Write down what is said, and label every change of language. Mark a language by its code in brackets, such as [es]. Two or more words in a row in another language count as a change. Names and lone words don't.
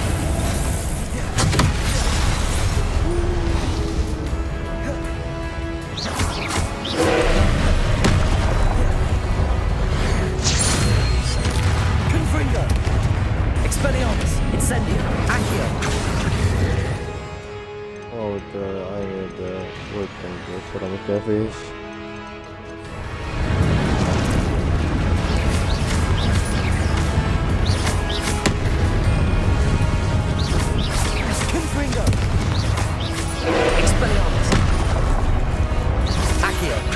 [en] Confringo! Expelliarmus! Incendio! Accio! Oh, I need weapon [ar] بس ما كافيش. [en] Confringo! Expelliarmus! Accio!